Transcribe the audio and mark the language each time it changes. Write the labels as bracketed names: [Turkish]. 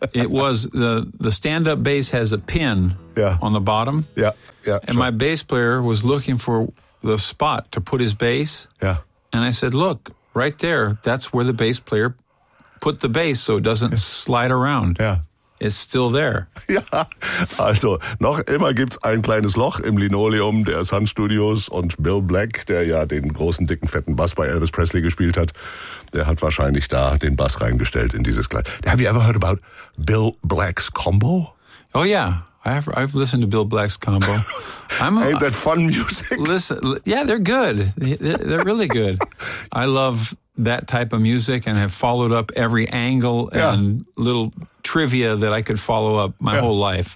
[English] The stand-up bass has a pin on the bottom. Yeah, yeah. And my bass player was looking for the spot to put his bass. Yeah. And I said, look, right there, that's where the bass player put the bass so it doesn't slide around. Yeah. It's still there. [German] Ja, also noch immer gibt's ein kleines Loch im Linoleum der Sun Studios und Bill Black, der ja den großen, dicken, fetten Bass bei Elvis Presley gespielt hat, der hat wahrscheinlich da den Bass reingestellt in dieses kleine. [English] Have you ever heard about Bill Black's combo? Oh yeah. I've listened to Bill Black's combo. Ain't that fun music? Yeah, they're good. They're really good. I love that type of music and have followed up every angle and little trivia that I could follow up my whole life.